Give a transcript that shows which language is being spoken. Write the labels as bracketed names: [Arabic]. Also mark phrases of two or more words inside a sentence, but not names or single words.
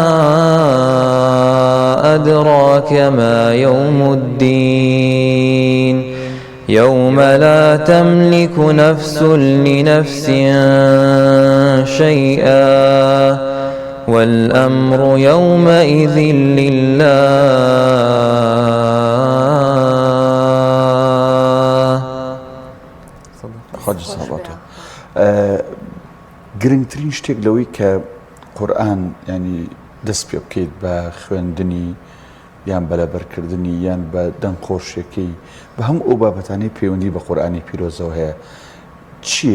[Arabic] أدراك ما يوم الدين يوم لا تملك نفس لنفس شيئا والأمر يومئذ لله. [Central Kurdish] خواجە ساباتە گرنگترین شتێک لەوەی کە قورئان ینی دەست پێ بکەیت بە خوێندنی یان بەلەبەرکردنی یان بە دەنگخۆشیەکەی بە هەموو ئەو بابەتانەی پەیوەندی بە قورئانی پیرۆزەوە هەیە چییە؟